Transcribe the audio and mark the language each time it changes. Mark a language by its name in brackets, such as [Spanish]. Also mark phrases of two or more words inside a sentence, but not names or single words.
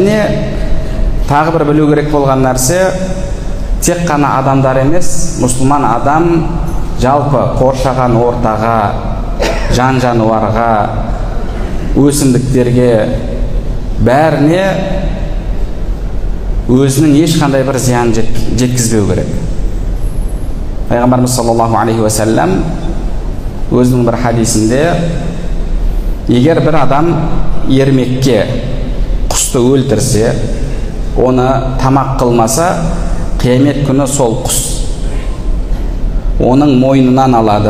[Kazakh] Және тағы бір білу керек болған нәрсе, тек қана адамдар емес, мұсылман адам жалпы қоршаған ортаға, жан жануарға, өсімдіктерге, бәріне өзінің ешқандай бір зиян жеткізбеу керек. Пайғамбарымыз [Arabic] صلى الله عليه وسلم [Kazakh] өзінің бір хадисінде, егер бір адам ермекке құсты өлтірсе, оны тамақ қылмаса, қиямет күні сол құс оның мойнынан алады.